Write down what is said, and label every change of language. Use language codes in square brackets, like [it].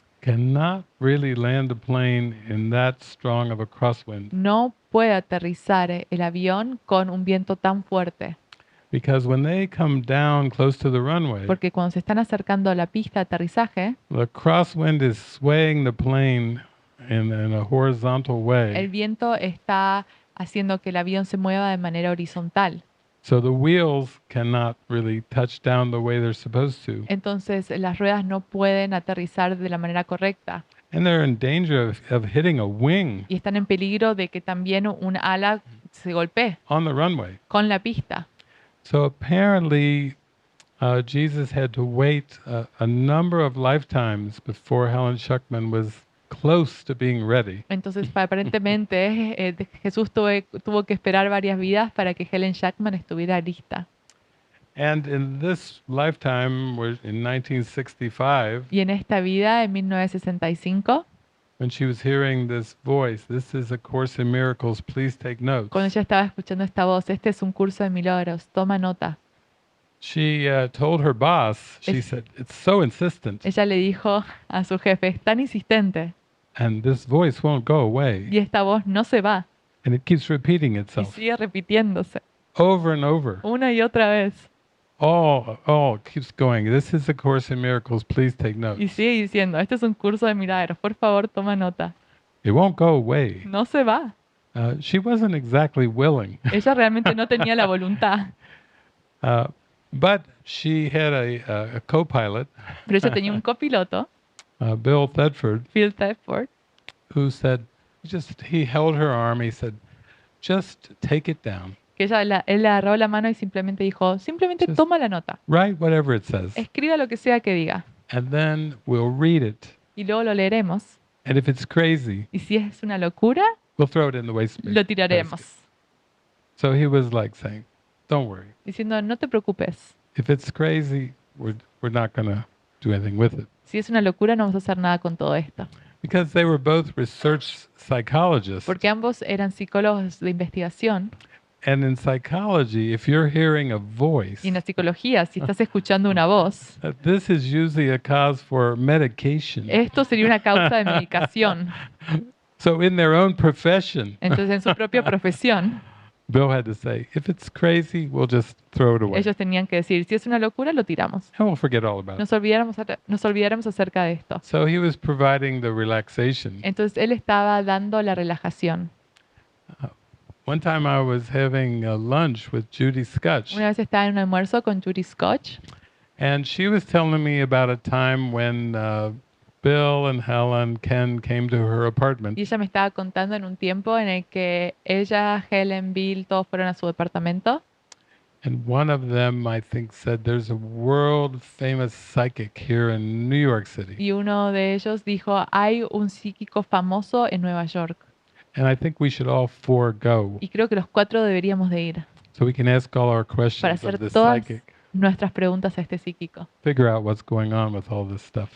[en] cannot really land a plane in that strong of a crosswind [es] no puede aterrizar el avión con un viento tan fuerte, [en] because when they come down close to the runway, [es] porque cuando se están acercando a la pista de aterrizaje, [en] the crosswind is swaying the plane in a horizontal [es] el [en] way. [es] viento está haciendo que el avión se mueva de manera horizontal. [en] So the wheels cannot really touch down the way they're supposed to. [es] Entonces las ruedas no pueden aterrizar de la manera correcta [en] And they're in danger of hitting a wing [es] y están en peligro de que también un ala se golpee [en] on the runway. [es] con la pista. [en] So apparently, Jesus had to wait a number of lifetimes before Helen Schuckman was close to being ready. [es] Entonces aparentemente Jesús tuvo que esperar varias vidas para que Helen Schuckman estuviera lista. [en] And in this lifetime, in 1965, [es] Y en esta vida, en 1965, [en] when she was hearing this voice, "This is A Course in Miracles, please take notes," [es] cuando ella estaba escuchando esta voz, este es un curso de milagros, toma nota. [en] she told her boss, she [es] Es- [en] said, "It's so insistent, [es] Ella le dijo a su jefe, es tan insistente [en] and this voice won't go away, [es] y esta voz no se va [en] and it keeps repeating [es] y [en] itself [es] sigue repitiéndose [en] over and over. [es] una y otra vez. [en] All keeps going. This is A Course in Miracles, please take [es] Y [en] notes." [es] sigue diciendo, este es un curso de milagros, por favor toma nota. [en] It won't go away. [es] No se va. [en] She wasn't exactly willing, [es] Ella realmente no tenía la voluntad, [en] but she had a co-pilot, [es] pero ella tenía un copiloto, [en] Bill Thetford, Phil Thetford, who said, he held her arm. He said, "Just take it down. [es] que él le agarró la mano y simplemente dijo, simplemente [en] Just- [es] toma la nota, [en] Write whatever it says, [es] escriba lo que sea que diga [en] and then we'll read it. [es] y luego lo leeremos. [en] And if it's crazy, [es] Y si es una locura, [en] we'll throw it in the waste [es] lo [en] basket." [es] tiraremos. [en] So he was like saying, "Don't worry. [es] Diciendo, no te preocupes. [en] If it's crazy, we're not going to do anything with it." [es] Si es una locura, no vamos a hacer nada con todo esto. [en] Because they were both research psychologists. [es] Porque ambos eran psicólogos de investigación. [en] And in psychology, if you're hearing a voice, [es] Y en la psicología, si estás escuchando una voz, [en] this is usually a cause for medication. [es] esto sería una causa de medicación. [en] So in their own profession, [es] Entonces, en su propia profesión, [en] Bill had to say, if it's crazy, we'll just throw it away. [es] ellos tenían que decir, si es una locura, lo tiramos. [en] And we'll forget all about it. [es] Nos olvidaremos acerca de esto. [en] So he was providing the relaxation. [es] Entonces, él estaba dando la relajación. [en] One time I was having a lunch with Judy Scutch, [es] Una vez estaba en un almuerzo con Judy Scotch [en] and she was telling me about a time when Bill and Helen, Ken came to her apartment, [es] y ella me estaba contando en un tiempo en el que ella, Helen, Bill, todos fueron a su departamento. [en] and one of them, I think, said, "There's a world famous psychic here in New York City." [es] Y uno de ellos dijo, hay un psíquico famoso en Nueva York. [en] And I think we should all four go [es] Y creo que los 4 deberíamos de ir [en] so we can ask all our [es] para [en] questions [es] hacer [en] of this [es] todas [en] psychic, [es] nuestras preguntas a este psíquico [en] figure out what's going on with all this stuff.